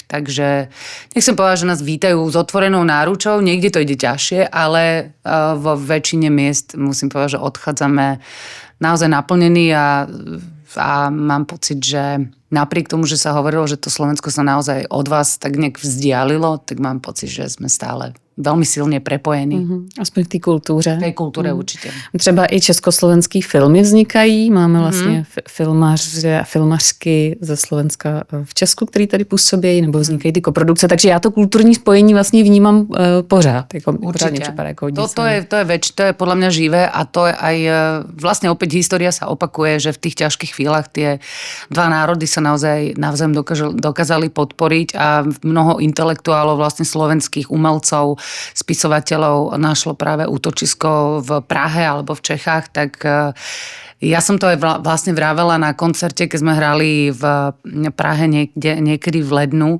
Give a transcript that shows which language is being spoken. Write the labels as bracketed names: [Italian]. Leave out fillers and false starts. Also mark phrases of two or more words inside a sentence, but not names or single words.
[Slovak] Takže nechcem povedať, že nás vítajú s otvorenou náručou, niekde to ide ťažšie, ale vo väčšine miest musím povedať, že odchádzame naozaj naplnení a mám pocit, že napriek tomu, že sa hovorilo, že to Slovensko sa naozaj od vás tak nejak vzdialilo, tak mám pocit, že sme stále [Czech] velmi silně propojení. Aspoň v té kultuře. V té kultuře určitě. Třeba i československý filmy vznikají. Máme vlastně filmaře a filmařky ze Slovenska v Česku, který tady působí, nebo vznikají ty koprodukce. Takže já to kulturní spojení vlastně vnímám pořád. Jako, určitě. Jako [Slovak] to je podle mě živé a to je aj vlastně opět história sa opakuje, že v tých ťažkých chvíľach tie dva národy sa naozaj navzájem dokázali podporiť a mnoho intelektuálov vlastne slovenských umelcov, spisovateľov našlo práve útočisko v Prahe alebo v Čechách, tak ja som to aj vlastne vravela na koncerte, keď sme hrali v Prahe niekedy [Czech] v lednu.